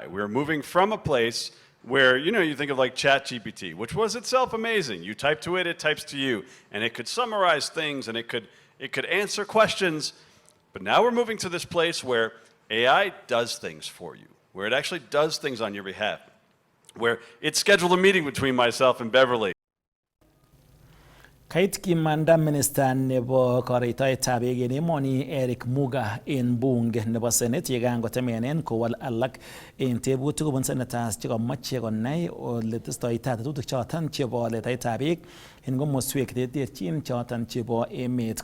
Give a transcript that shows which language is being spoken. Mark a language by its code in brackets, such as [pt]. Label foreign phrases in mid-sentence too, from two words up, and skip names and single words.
[en] We're moving from a place where, you think of like ChatGPT, which was itself amazing. You type to it, it types to you, and it could summarize things, and it could answer questions. But now we're moving to this place where AI does things for you, where it actually does things on your behalf, where it scheduled a meeting between myself and Beverly. [kln] Kait kimanda minister nebo koreitoetab beek en emoni Eric Muga en bunge nebo Senate yekan kotemenen kowal alak en tebutik kobun senators chekomoche konai ole testoitai tetutik choton chebo letaetab beek en komoswek terterchin choton chebo emet.